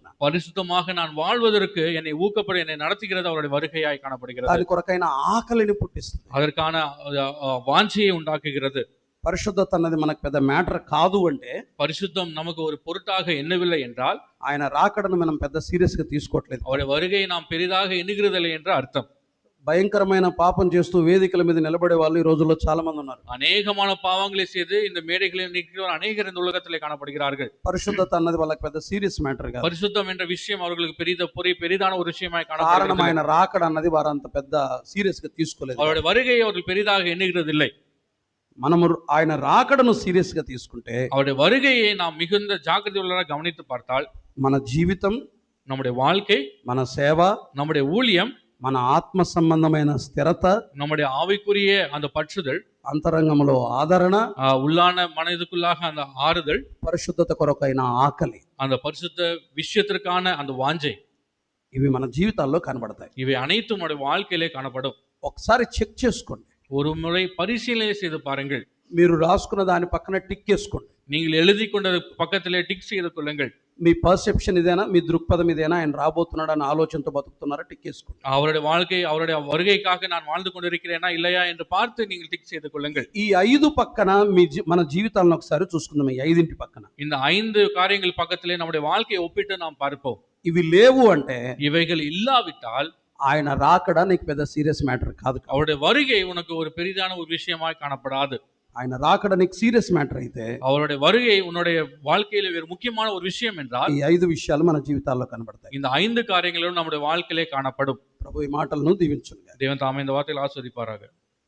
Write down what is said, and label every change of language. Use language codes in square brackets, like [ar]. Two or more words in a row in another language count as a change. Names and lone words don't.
[ta] பரிசுத்தமாக நான் வாழ்வதற்கு என்னை ஊக்கப்பட என்னை நடத்துகிறது அவருடைய வருகையாய் காணப்படுகிறது. [te] దాని కొరకైన ఆకలిని పుట్టిస్తుంది. [ta] அதற்கான வாஞ்சையை உண்டாக்குகிறது. [te] పరిశుద్ధత అన్నది మనకు పెద్ద మ్యాటర్ కాదు అంటే, [ta] பரிசுத்தம் நமக்கு ஒரு பொருட்டாக எண்ணவில்லை என்றால், [te] ఆయన రాకడను మనం పెద్ద సీరియస్ గా తీసుకోవట్లేదు. [ta] அவருடைய வருகையை நாம் பெரிதாக எண்ணுகிறதில்லை என்ற அர்த்தம். [te] భయంకరమైన పాపం చేస్తూ వేదికల మీద నిలబడే వాళ్ళు ఈ రోజుల్లో చాలా మంది ఉన్నారు. [ta] அநேகமான பாவங்களை செய்து இந்த மேடைகளில் நிற்கிறவர் அநேகர் இந்த உலகத்திலே காணப்படுகிறார்கள். [te] పరిశుద్ధత అన్నది వాళ్ళకి పెద్ద [en] serious matter [te] కాదు. [ta] பரிசுத்தம் என்ற விஷயம் அவர்களுக்கு பெரிதான ஒரு விஷயமாய் [te] కారణం [ta] காணப்படுகிறது. [te] ఆయన రాకడ అన్నది వారు అంత పెద్ద సీరియస్ గా తీసుకోలేదు. [ta] அவருடைய வருகையை அவர்கள் பெரிதாக எண்ணுகிறதில்லை. [te] మనము ఆయన రాకడను సీరియస్ గా తీసుకుంటే, [ta] அவருடைய வருகையை நாம் மிகுந்த ஜாக்கிரதை உள்ளவராக கவனித்து பார்த்தால், [te] మన జీవితం, [ta] நம்முடைய வாழ்க்கை, [te] మన సేవ, [ta] நம்முடைய ஊழியம், [te] మన ఆత్మ సంబంధమైన స్థిరత, [ta] நம்முடைய ஆவிக்குரிய அந்த பற்றுதல், [te] అంతరంగంలో ఆదరణ, [ta] உள்ளான மனதுக்குள்ளாக அந்த ஆறுதல், [te] పరిశుద్ధత కొరకైన ఆకలి, [ta] அந்த பரிசுத்த விஷயத்திற்கான அந்த வாஞ்சை, [te] ఇవి మన జీవితాల్లో కనబడతాయి. [ta] இவை அனைத்தும் நம்முடைய வாழ்க்கையிலே காணப்படும். [te] ఒకసారి చెక్ చేసుకోండి. [ta] ஒரு முறை பரிசீலனை செய்து பாருங்கள். [te] మీరు రాసుకున్న దాని పక్కన టిక్ చేసుకోండి. [ta] நீங்கள் எழுதி கொண்டது பக்கத்திலே டிக் செய்து கொள்ளுங்கள். [te] మీ పర్సెప్షన్ ఇదేనా, మీ దృక్పథం ఇదేనా, ఆయన రాబోతున్నాడు అన్న ఆలోచనతో బతుకుతున్నారా, టిక్ చేసుకోండి. [ta] அவருடைய வாழ்க்கை, அவருடைய வருகைக்காக நான் வாழ்ந்து கொண்டிருக்கிறேனா இல்லையா என்று பார்த்து நீங்கள் டிக் செய்து கொள்ளுங்கள். [te] ఈ 5 పక్కన మన జీవితాలను ఒకసారి చూసుకుందాం. ఈ 5 పక్కన [ta] இந்த 5 காரியங்கள் பக்கத்திலே நம்முடைய வாழ்க்கையை ஒப்பிட்டு நாம் பார்ப்போம். [te] ఇవి లేవు అంటే, [ta] இவைகள் இல்லாவிட்டால் [te] ఆయన రాకడ నీకు పెద్ద [en] serious matter [te] కాదు. [ta] அவருடைய வருகை உனக்கு ஒரு பெரிதான ஒரு விஷயமாய் காணப்படாது. [te] ఆయన రాకడ నీకు [en] serious matter [te] అయితే, [ta] அவருடைய வருகை உன்னுடைய வாழ்க்கையில ஒரு முக்கியமான ஒரு விஷயம் என்றால், [te] ఈ 5 విషయాలు మన జీవితాల్లో కనబడతాయి. [ta] இந்த 5 காரியங்களும் நம்முடைய வாழ்க்கையிலே காணப்படும். [te] ప్రభు ఈ మాటలను దీవించును. [ta] தேவன் தாமே இந்த வார்த்தையில் ஆசீர்வதிப்பாராக.